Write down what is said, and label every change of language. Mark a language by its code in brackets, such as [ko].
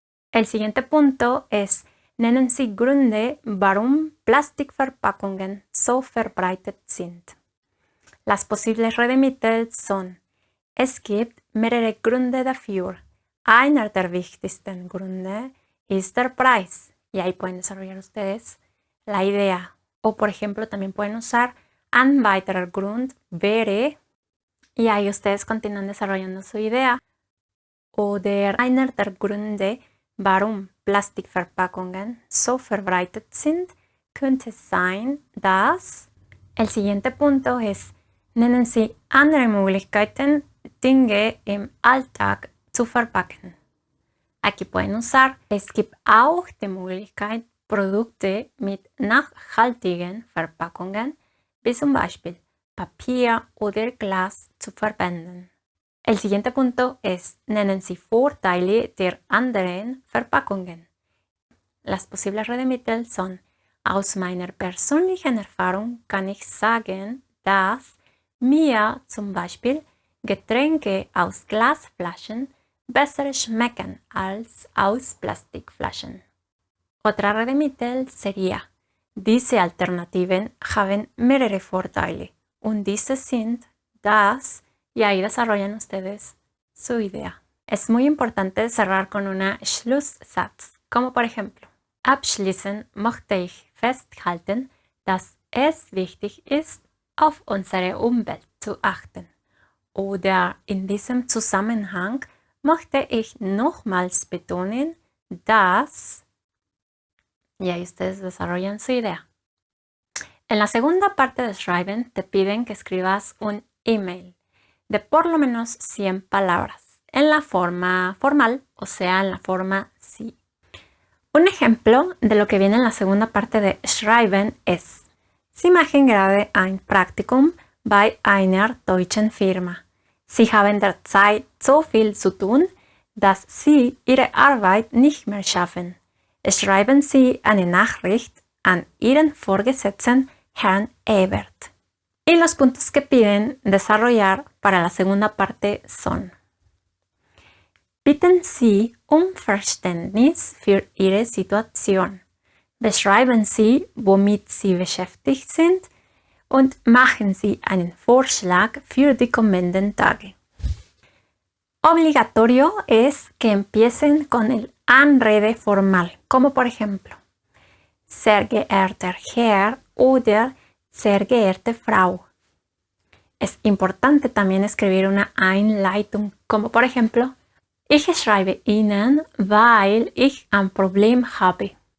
[es] El siguiente punto es [de] Nennen Sie Gründe, warum Plastikverpackungen so verbreitet sind. [es] Las posibles Redemittel son: [de] Es gibt mehrere Gründe dafür. Einer der wichtigsten Gründe ist der Preis. [es] Y ahí pueden desarrollar ustedes la idea. O por ejemplo, también pueden usar [de] Ein weiterer Grund wäre. [es] Y ahí ustedes continúan desarrollando su idea. [de] Oder einer der Gründe, warum Plastikverpackungen so verbreitet sind, könnte sein, dass. [es] El siguiente punto es: [de] Nennen Sie andere Möglichkeiten, Dinge im Alltag zu verpacken. [es] Aquí pueden usar: [de] Es gibt auch die Möglichkeit, Produkte mit nachhaltigen Verpackungen, wie zum Beispiel Papier oder Glas, zu verwenden. [es] El siguiente punto es: [de] Nennen Sie Vorteile der anderen Verpackungen. [es] Las posibles Redemittel son: [de] Aus meiner persönlichen Erfahrung kann ich sagen, dass mir zum Beispiel Getränke aus Glasflaschen besser schmecken als aus Plastikflaschen. [es] Otra Redemittel sería: [de] Diese Alternativen haben mehrere Vorteile und diese sind, dass. [es] Y ahí desarrollan ustedes su idea. Es muy importante cerrar con una Schlusssatz, como por ejemplo: [de] Abschließend möchte ich festhalten, dass es wichtig ist, auf unsere Umwelt zu achten. Oder in diesem Zusammenhang möchte ich nochmals betonen, dass. [es] Y ahí ustedes desarrollan su idea. En la segunda parte de Schreiben te piden que escribas un email de por lo menos 100 palabras en la forma formal, o sea, en la forma sí. Un ejemplo de lo que viene en la segunda parte de Schreiben es: [de] Sie machen gerade ein Praktikum bei einer deutschen Firma. Sie haben derzeit so viel zu tun, dass Sie Ihre Arbeit nicht mehr schaffen. Schreiben Sie eine Nachricht an Ihren Vorgesetzten, Herrn Ebert. [es] Y los puntos que piden desarrollar para la segunda parte son: [de] Bitten Sie um Verständnis für Ihre Situation. Beschreiben Sie, womit Sie beschäftigt sind und machen Sie einen Vorschlag für die kommenden Tage. [es] Obligatorio es que empiecen con el Anrede formal, como por ejemplo: [de] Sehr geehrter Herr oder Sehr geehrte Frau. [es] Es importante también escribir una Einleitung, como por ejemplo: [de] Ich schreibe Ihnen, weil ich ein Problem habe.